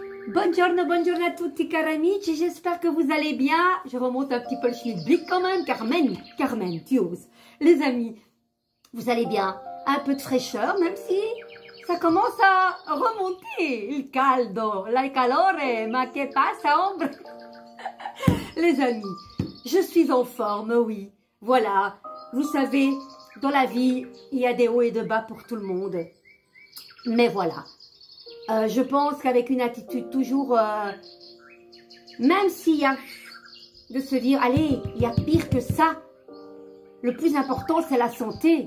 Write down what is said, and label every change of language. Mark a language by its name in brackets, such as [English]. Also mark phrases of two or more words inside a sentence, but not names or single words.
[Italian] Buongiorno a tutti cari amici, [French] j'espère que vous allez bien. Je remonte un petit peu le schmilblick quand même, Carmen, tu oses. Les amis, vous allez bien? Un peu de fraîcheur, même si ça commence à remonter. [Italian] Il caldo, la calore, ma che passa, hombre. [French] Les amis, je suis en forme, oui. Voilà, vous savez, dans la vie, il y a des hauts et des bas pour tout le monde. Mais voilà. Je pense qu'avec une attitude toujours, même s'il y a de se dire, allez, il y a pire que ça, le plus important c'est la santé.